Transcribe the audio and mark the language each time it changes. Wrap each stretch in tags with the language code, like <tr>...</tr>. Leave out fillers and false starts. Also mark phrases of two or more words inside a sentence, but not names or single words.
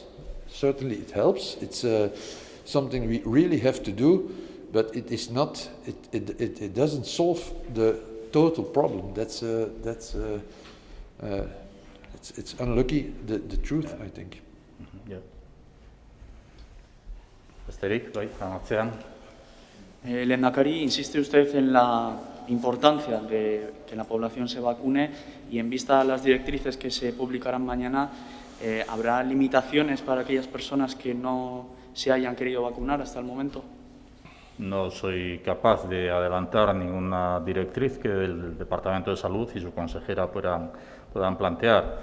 <en>Certainly it helps. It's something we really have to do, but it is not. It doesn't solve the total problem. It's unlucky. The truth, I think. Yeah.</en> <eu>Besterik, bai, atzean. Lehendakari,</eu> <es>insiste usted en la importancia de que la población se vacune y en vista a las directrices que se publicarán mañana, ¿habrá limitaciones para aquellas personas que no se hayan querido vacunar hasta el momento? No soy capaz de adelantar ninguna directriz que el Departamento de Salud y su consejera puedan plantear.</es>